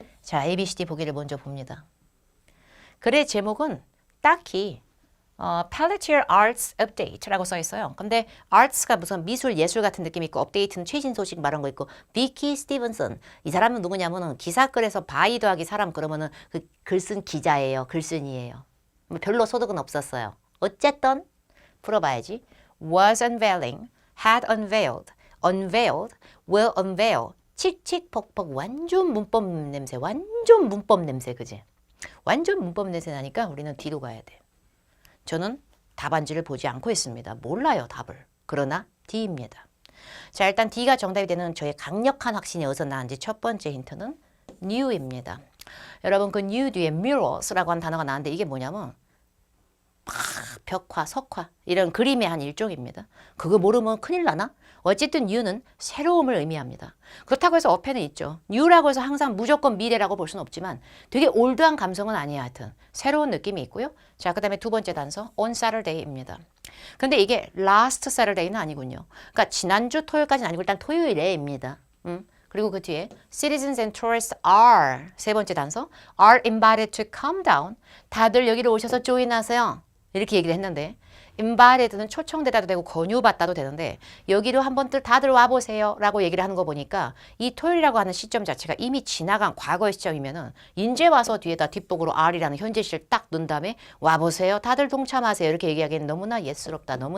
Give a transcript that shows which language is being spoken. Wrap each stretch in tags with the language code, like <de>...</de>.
<ko>자, ABCD 보기를 먼저 봅니다. 글의 제목은 딱히 Pelletier Arts Update라고 써 있어요. 근데 arts가 무슨 미술, 예술 같은 느낌이 있고 update는 최신 소식 말한 거 있고 비키 스티븐슨 이 사람은 누구냐면은 기사글에서 바이 더하기 사람 그러면은 그 글쓴 기자예요. 글쓴이에요. 뭐 별로 소득은 없었어요. 어쨌든 풀어봐야지.</ko> <en>Was unveiling, had unveiled, unveiled, will unveil.</en> <ko>칙칙퍽퍽 완전 문법 냄새, 완전 문법 냄새 그지? 완전 문법 냄새 나니까 우리는 뒤로 가야 돼. 저는 답안지를 보지 않고 했습니다. 몰라요, 답을. 그러나 D입니다. 자, 일단 D가 정답이 되는 저의 강력한 확신이 어디서 나왔는지 첫 번째 힌트는 new입니다. 여러분 그 new 뒤에 mirrors라고 하는 단어가 나왔는데 이게 뭐냐면 벽화, 석화 이런 그림의 한 일종입니다. 그거 모르면 큰일 나나? 어쨌든 new는 새로움을 의미합니다. 그렇다고 해서 어폐는 있죠. new라고 해서 항상 무조건 미래라고 볼 수는 없지만 되게 올드한 감성은 아니에요. 하여튼 새로운 느낌이 있고요. 자, 그 다음에 두 번째 단서</ko> <en>on Saturday</en> <ko>입니다. 근데 이게 last Saturday는 아니군요. 그러니까 지난주 토요일까지는 아니고 일단 토요일에입니다.</ko> <en>그리고 그 뒤에 citizens and tourists are</en> <ko>세 번째 단서</ko> <en>are invited to come down.</en> <ko>다들 여기로 오셔서 조인하세요. 이렇게 얘기를 했는데 invited 초청되다도 되고 권유받다도 되는데 여기로 한번 다들 와보세요 라고 얘기를 하는 거 보니까 이 토요일이라고 하는 시점 자체가 이미 지나간 과거의 시점이면은 이제 와서 뒤에다 뒷북으로 R이라는 현재 시를 딱 넣은 다음에 와보세요 다들 동참하세요 이렇게 얘기하기엔 너무나 예스럽다.</ko>